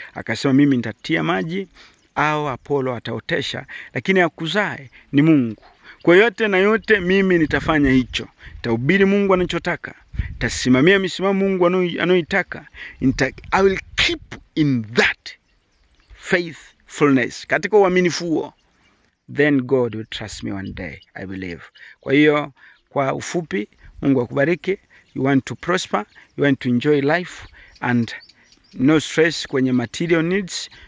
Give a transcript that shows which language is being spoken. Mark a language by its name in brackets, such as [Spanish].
[Swahili] Akasema mimi nitatia maji au Apolo ataotesha, lakini akuzae ni Mungu. Kwa yote na yote mimi nitafanya hicho. Nitahubiri Mungu anachotaka. Nitasimamia misimamo Mungu anayoitaka. [English] I will keep in that faithfulness. [Swahili] Katika uaminifu huo, [English] then God will trust me one day, I believe. [Swahili] Kwa hiyo, kwa ufupi, Mungu akubariki. [English] You want to prosper, you want to enjoy life and no stress [Swahili] kwenye [English] material needs.